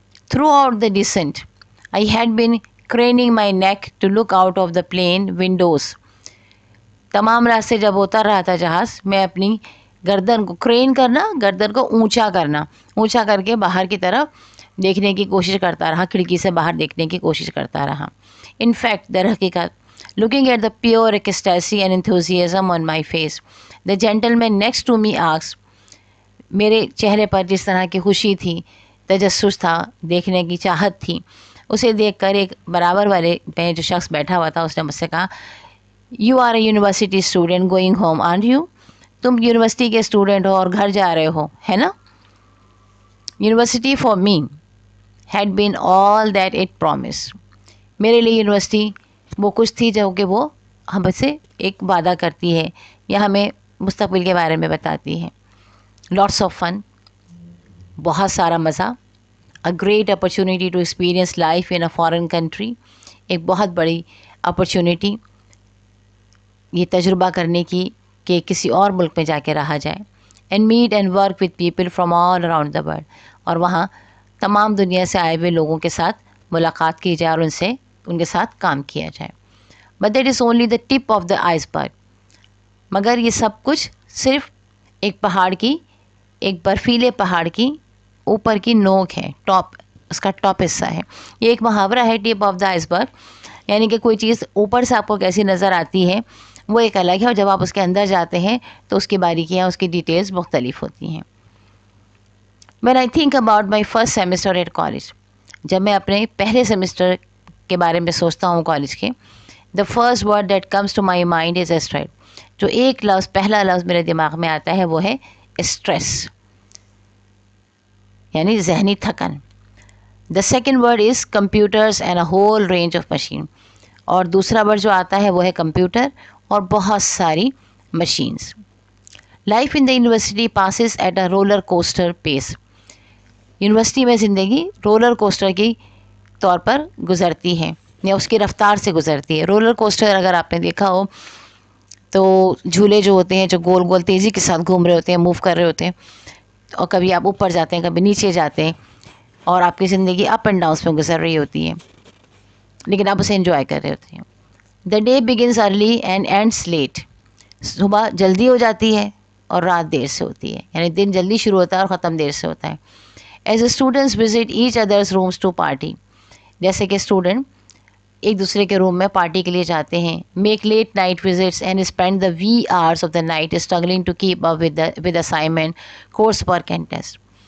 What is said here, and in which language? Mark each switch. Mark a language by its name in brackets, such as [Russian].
[English] Throughout the descent I had been craning my neck to look out of the plane windows. [Urdu] تمام راستے جب اتر رہا تھا جہاز، میں اپنی گردن کو کرین کرنا، گردن کو اونچا کرنا، اونچا کر کے باہر کی طرف دیکھنے کی کوشش کرتا رہا، کھڑکی سے باہر دیکھنے کی کوشش کرتا رہا. [English] in fact [Urdu] در حقیقت [English] Looking at the pure ecstasy and enthusiasm on my face the gentleman next to me asked. [Urdu] میرے چہرے پر جس طرح کی خوشی تھی، تجسس تھا، دیکھنے کی چاہت تھی، اسے دیکھ کر ایک برابر والے پہ جو شخص بیٹھا ہوا تھا اس نے مجھ سے کہا [English] You are a university student going home aren't you. [Urdu] تم یونیورسٹی کے اسٹوڈنٹ ہو اور گھر جا رہے ہو، ہے نا. [English] University for me had been all that it promised. [Urdu] میرے لیے یونیورسٹی وہ کچھ تھی جو کہ وہ ہم سے ایک وعدہ کرتی ہے یا ہمیں مستقبل کے بارے میں بتاتی ہے. [English] lots of fun, [Urdu] بہت سارا مزہ. [English] A great opportunity to experience life in a foreign country. [Urdu] ایک بہت بڑی اپرچونیٹی یہ تجربہ کرنے کی کہ کسی اور ملک میں جا کے رہا جائے. [English] And meet and work with people from all around the world. [Urdu] اور وہاں تمام دنیا سے آئے ہوئے لوگوں کے ساتھ ملاقات کی جائے اور ان کے ساتھ کام کیا جائے. [English] But that is only the tip of the iceberg. [Urdu] مگر یہ سب کچھ صرف ایک پہاڑ کی، ایک برفیلے پہاڑ کی اوپر کی نوک ہے، ٹاپ، اس کا ٹاپ حصہ ہے. یہ ایک محاورہ ہے [English] tip of the iceberg, [Urdu] یعنی کہ کوئی چیز اوپر سے آپ کو کیسی نظر آتی ہے وہ ایک الگ ہے، اور جب آپ اس کے اندر جاتے ہیں تو اس کی باریکیاں، اس کی ڈیٹیلز مختلف ہوتی ہیں. [English] When I think about my first semester at college، [Urdu] جب میں اپنے پہلے سیمسٹر کے بارے میں سوچتا ہوں کالج کے، [English] the first word that comes to my mind is stress. [Urdu] جو ایک لفظ، پہلا لفظ میرے دماغ میں آتا ہے وہ ہے اسٹریس، یعنی ذہنی تھکن. [English] The second word is computers and a whole range of machine. [Urdu] اور دوسرا ورڈ جو آتا ہے وہ ہے کمپیوٹر اور بہت ساری machines. [English] Life in the university passes at a roller coaster pace. [Urdu] University میں زندگی رولر کوسٹر کی طور پر گزرتی ہے یا اس کی رفتار سے گزرتی ہے. رولر کوسٹر اگر آپ نے دیکھا ہو تو جھولے جو ہوتے ہیں جو گول گول تیزی کے ساتھ گھوم رہے ہوتے ہیں, موو کر رہے ہوتے ہیں, اور کبھی آپ اوپر جاتے ہیں کبھی نیچے جاتے ہیں اور آپ کی زندگی اپ اینڈ ڈاؤنس میں گزر رہی ہوتی ہے, لیکن آپ اسے انجوائے کر رہے ہوتے ہیں. [English] The day begins early and ends late. [Urdu] صبح جلدی ہو جاتی ہے اور رات دیر سے ہوتی ہے, یعنی دن جلدی شروع ہوتا ہے اور ختم دیر سے ہوتا ہے. [English] As a students visit each others rooms to party. [Urdu] جیسے کہ اسٹوڈنٹ ایک دوسرے کے روم میں پارٹی کے لیے جاتے ہیں. [English] Make late night visits and spend the wee hours of the night struggling to keep up with assignment, course work and test.